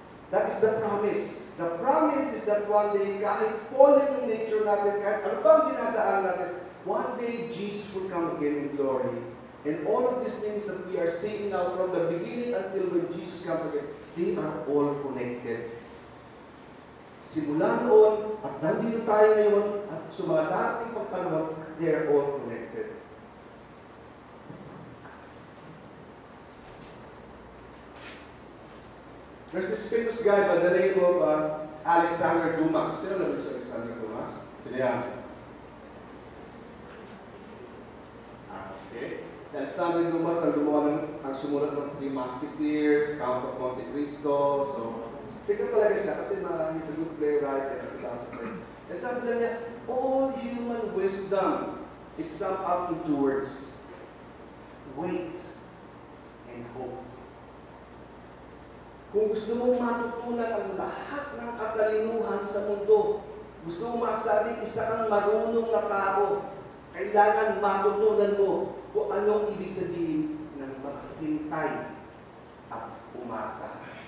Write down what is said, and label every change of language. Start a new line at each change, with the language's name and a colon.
English: That is the promise. The promise is that one day,
Filipino: kahit fallen yung nature natin, kahit ano bang dinadaan natin,
English: one day Jesus will come again in glory. And all of these things that we are seeing now from the beginning until when Jesus comes again, they are all connected.
Filipino: Simula noon, at nandito tayo ngayon, at sa mga dating pagpanahon,
English: they are all connected. There's this famous guy by the name of Alexander Dumas.
Filipino: Sino alam mo si Alexander Dumas? Sino yan? Okay. Si Alexander Dumas ang sumulat ng Three Musketeers, Count of Monte Cristo.
English: So,
Filipino: siguro talaga siya kasi
English: he's a good playwright and a philosopher. And
Filipino: sabi lang niya,
English: all human wisdom is summed up in two words: wait and hope.
Filipino: Kung gusto mong matutunan ang lahat ng katalinuhan sa mundo, gusto mong masabing isa kang marunong na tao, kailangan matutunan mo kung anong ibig sabihin ng maghintay at umasa.